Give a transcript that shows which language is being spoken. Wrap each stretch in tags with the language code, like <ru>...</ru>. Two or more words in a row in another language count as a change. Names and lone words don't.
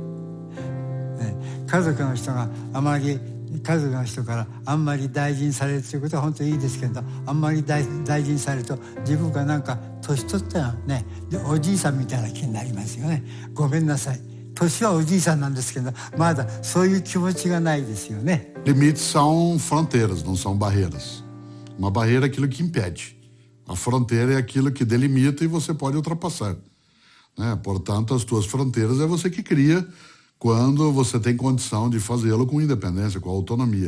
<ja>家族の人が家族の人からあんまり大事にされるということは本当にいいですけど、あんまり大事にされると自分がなんか年取ったらね、おじいさんみたいな気になりますよね。ごめんなさい。年はおじいさんなんですけど、まだそういう気持ちがないですよね。</ja> <pt>Limites são fronteiras, não são barreiras. Uma barreira é aquilo que impede. A fronteira é aquilo que delimita e você pode ultrapassar. Né? Portanto, as tuas fronteiras é você que cria quando você tem condição de fazê-lo com independência, com autonomia.</pt>